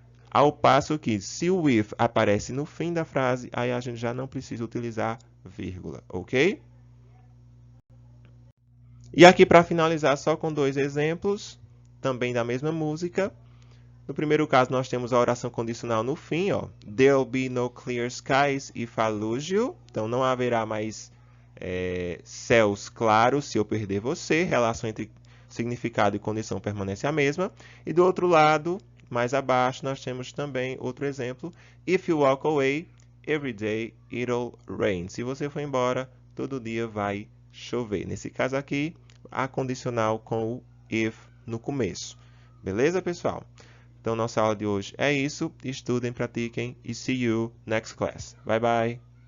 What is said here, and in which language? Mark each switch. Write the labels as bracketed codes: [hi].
[pt] Ao passo que, se o with aparece no fim da frase, aí a gente já não precisa utilizar vírgula, ok? E aqui, para finalizar, só com dois exemplos, também da mesma música. No primeiro caso, nós temos a oração condicional no fim, ó. [en] There'll be no clear skies if I lose you. [pt] Então, não haverá mais céus claros se eu perder você. Relação entre significado e condição permanece a mesma. E do outro lado, mais abaixo, nós temos também outro exemplo. [en] If you walk away, every day it'll rain. [pt] Se você for embora, todo dia vai chover. Nesse caso aqui, a condicional com o if no começo. Beleza, pessoal? Então, nossa aula de hoje é isso. Estudem, pratiquem e [en] see you next class. Bye, bye!